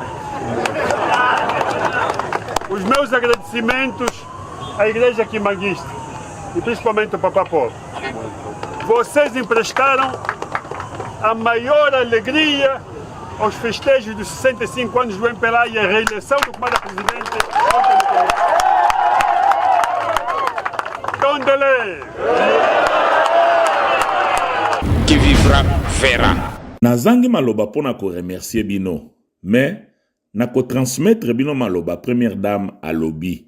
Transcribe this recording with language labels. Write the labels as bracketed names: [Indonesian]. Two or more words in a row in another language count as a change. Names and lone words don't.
[Portuguese] Os meus agradecimentos à igreja quimbanguista e principalmente ao Papa Paulo. Vocês emprestaram a maior alegria aos festejos dos 65 anos do MPLA e a reeleição do comando presidente. Condolé! [French] Qui vivra verra. [Lingala] Nazangi maloba pona ko remercier bino, mais nako transmettre bino maloba [French] première dame [Lingala] à lobby.